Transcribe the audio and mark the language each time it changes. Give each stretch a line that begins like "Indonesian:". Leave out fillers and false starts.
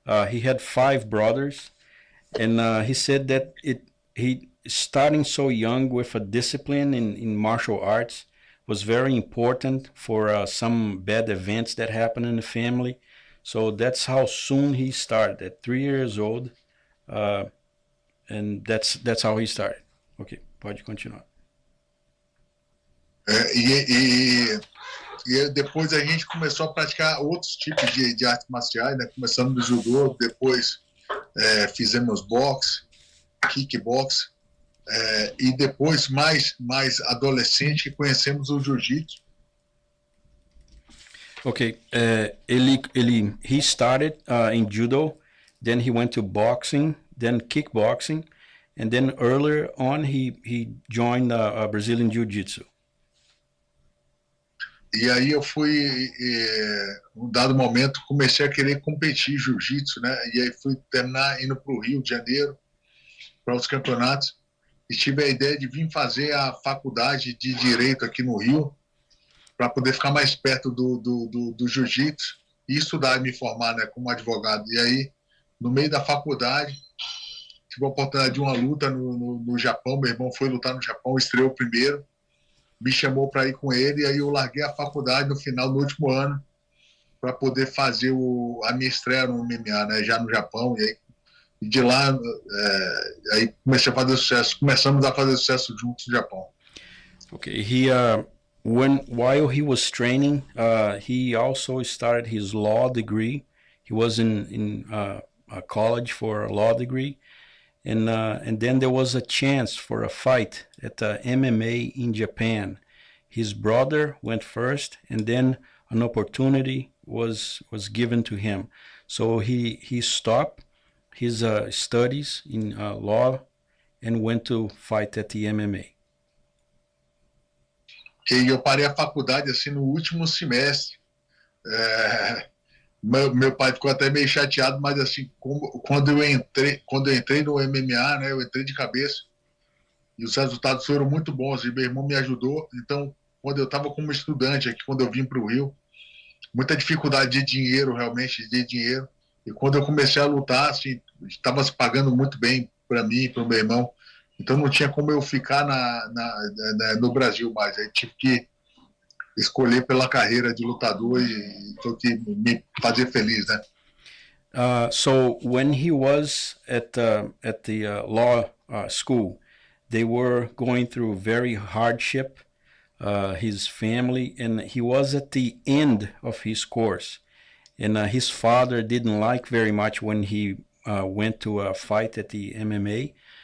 English: He had 5 brothers. And he said that he starting so young with a discipline in martial arts was very important for some bad events that happened in the family. So, that's how soon he started, at 3 years old. And that's how he started. Ok,
Portuguese: pode continuar. E depois a gente começou a praticar outros tipos de artes marciais, né? Começamos no judô, depois fizemos boxe, kickbox, e depois, mais adolescente, conhecemos o jiu-jitsu.
English: Okay, he started in judo, then he went to boxing, then kickboxing, and then earlier on he joined Brazilian Jiu-Jitsu.
Portuguese: E aí eu fui, um dado momento, comecei a querer competir jiu-jitsu, né? E aí fui terminar indo para o Rio de Janeiro, para os campeonatos, e tive a ideia de vir fazer a faculdade de Direito aqui no Rio, para poder ficar mais perto do jiu-jitsu e estudar e me formar, né, como advogado. E aí, no meio da faculdade, tive a oportunidade de uma luta no Japão. Meu irmão foi lutar no Japão, estreou primeiro, me chamou para ir com ele, e aí eu larguei a faculdade no final do último ano para poder fazer a minha estreia no MMA, né, já no Japão. E aí, de lá, aí comecei a fazer sucesso, começamos a fazer sucesso juntos no Japão.
English: Okay, while he was training, he also started his law degree. He was in a college for a law degree, and then there was a chance for a fight at MMA in Japan. His brother went first, and then an opportunity was given to him. So he stopped his studies in law and went to fight at the MMA.
Portuguese: E eu parei a faculdade assim no último semestre. Meu pai ficou até meio chateado, mas assim, quando eu entrei no MMA, né, eu entrei de cabeça e os resultados foram muito bons e meu irmão me ajudou. Então, quando eu estava como estudante aqui, quando eu vim para o Rio, muita dificuldade de dinheiro, realmente, de dinheiro. E quando eu comecei a lutar, assim, estava se pagando muito bem para mim e para o meu irmão. Então não tinha como eu ficar no Brasil mais. Aí tive que escolher pela carreira de lutador e foi que me fazer feliz, né?
English: So when he was at the law school, they were going through very hardship, his family, and he was at the end of his course. And his father didn't like very much when he went to fight at the MMA.